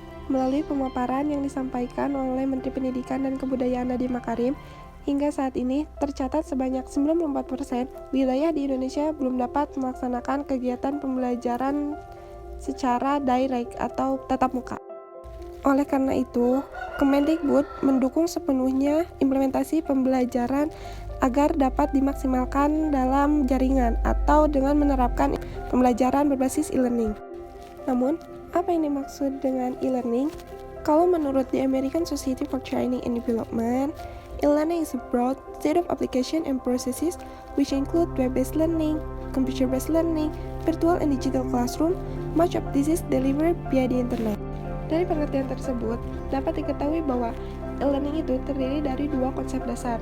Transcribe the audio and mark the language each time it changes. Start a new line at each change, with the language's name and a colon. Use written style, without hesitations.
Indonesian: Melalui pemaparan yang disampaikan oleh Menteri Pendidikan dan Kebudayaan Nadiem Makarim, hingga saat ini tercatat sebanyak 94% wilayah di Indonesia belum dapat melaksanakan kegiatan pembelajaran secara direct atau tatap muka. Oleh karena itu, Kemendikbud mendukung sepenuhnya implementasi pembelajaran agar dapat dimaksimalkan dalam jaringan atau dengan menerapkan pembelajaran berbasis e-learning. Namun, apa yang dimaksud dengan e-learning? Kalau menurut
English: the American Society for Training and Development, e-learning is a broad set of application and processes which include web-based learning, computer-based learning, virtual and digital classroom. Much of this is delivered via the internet.
Indonesian: Dari pengertian tersebut, dapat diketahui bahwa e-learning itu terdiri dari dua konsep dasar.